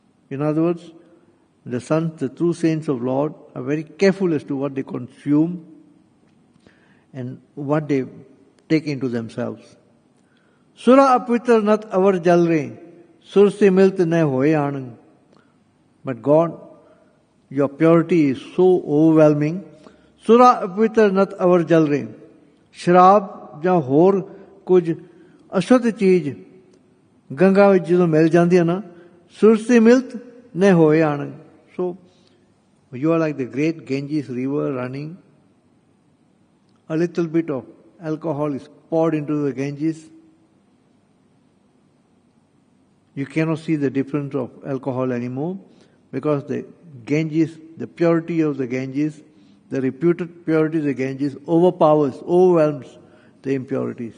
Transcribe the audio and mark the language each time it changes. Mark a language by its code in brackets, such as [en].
[en] In other words, the sons, the true saints of Lord, are very careful as to what they consume and what they take into themselves. [pa] Sura apvitra nat avar jal re, sur se milt ne hoye anang. [en] But God, your purity is so overwhelming. [pa] Sura apvitra nat avar jal re. Sharab ਜਾਂ ਹੋਰ ਕੁਝ ਅਸ਼ੁੱਧ ਚੀਜ਼ ਗੰਗਾ ਵਿੱਚ ਜਦੋਂ ਮਿਲ ਜਾਂਦੀ ਹੈ ਨਾ, ਸੁਰਤੀ ਮਿਲਤ ਨੇ ਹੋਏ ਆਣ. [en] So you are like the great Ganges river running. A little bit of alcohol is poured into the Ganges. You cannot see the difference of alcohol anymore because the Ganges, the purity of the Ganges, the reputed purity of the Ganges overwhelms the impurity.